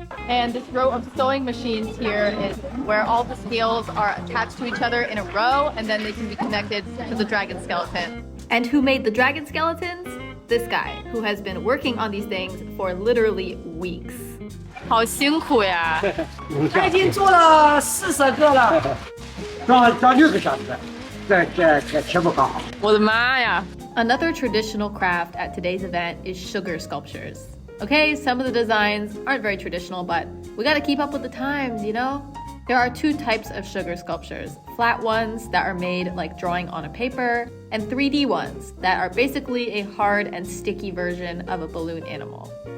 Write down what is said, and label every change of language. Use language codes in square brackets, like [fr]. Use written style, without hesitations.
[en] And this row of sewing machines here is where all the scales are attached to each other in a row, and then they can be connected to the dragon skeleton. And who made the dragon skeletons? This guy, who has been working on these things for literally weeks. [zh] 好辛苦呀！他已经做了40个了，装6个小时，这全部搞好。我的妈呀！ [en] Another traditional craft at today's event is sugar sculptures. Okay, some of the designs aren't very traditional, but we gotta keep up with the times, you know? There are 2 types of sugar sculptures, flat ones that are made like drawing on a paper, and 3D ones that are basically a hard and sticky version of a balloon animal.